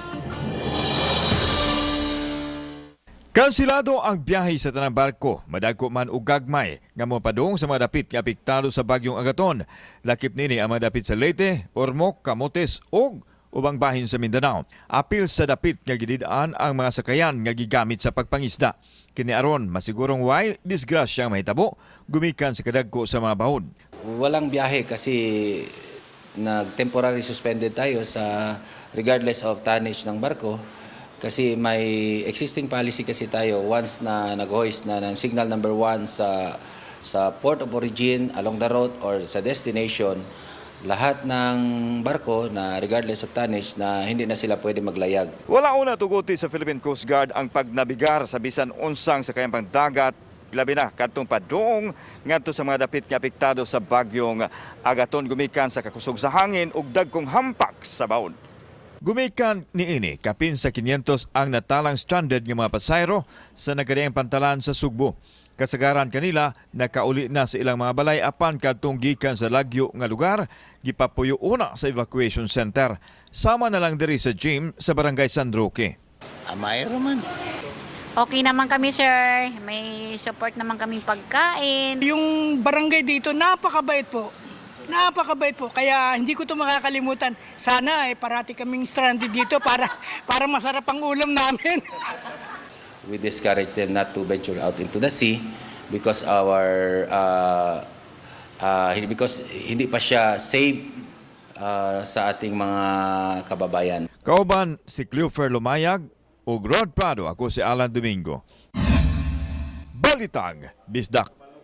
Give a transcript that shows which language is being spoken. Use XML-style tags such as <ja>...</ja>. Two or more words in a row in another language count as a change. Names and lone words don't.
<ceb>Kansilado ang biyahe sa tanang barko, madagko man og gagmay nga mopadung sa mga dapit nga apektado sa bagyong Agaton. Lakip nini ang mga dapit sa Leyte, Ormoc, Camotes ug ubang bahin sa Mindanao. Apil sa dapit nga gididaan ang mga sakayan nga gigamit sa pagpangisda. Kini aron masigurong way disgrasya mahitabo gumikan sa kadagko sa mga bahod.</ceb> <tl>Walang biyahe kasi nag-</tl> <en>temporary suspended</en> <tl>tayo sa</tl> <en>regardless of tonnage</en> <tl>ng barko. Kasi may</tl> <en>existing policy</en> <tl>kasi tayo once na nag-hoist na ng</tl> <en>signal number 1</en> <tl>sa</tl> <en>port of origin, along the route or</en> <tl>sa destination, lahat ng barko na</tl> <en>regardless of tonnage</en> <tl>na hindi na sila pwede maglayag.</tl> <ceb>Wala una tuguti sa Philippine Coast Guard ang pagnabigar sa bisan unsang sa kayang dagat, labi na kadtong padung ngadto sa mga dapit nga apektado sa bagyong Agaton gumikan sa kakusog sa hangin ug dagkong hampak sa bawod. Gumikan niini kapin sa 500 ang natalang stranded nga mga pasayro sa nagkadiyang pantalan sa Sugbo. Kasagaran kanila nakauli na sa ilang mga balay apan kadtong gikan sa lagyo nga lugar gipapuyo una sa</ceb> <en>evacuation center.</en> <ceb>Sama na lang diri sa gym sa barangay San Roque.</ceb> <tl>Mayroon man. Okay naman kami, sir. May support naman kaming pagkain. Yung barangay dito napakabait po. Napakabait po. Kaya hindi ko ito makakalimutan. Sana parati kaming stranded dito para masarap ang ulam namin.</tl> <en>We discourage them not to venture out into the sea because because</en> <tl>hindi pa siya safe sa ating mga kababayan.</tl> <ceb>Kauban si Cleofer Lumayag ug Rod Prado, ako si Alan Domingo. Balitang Bisdak.</ceb>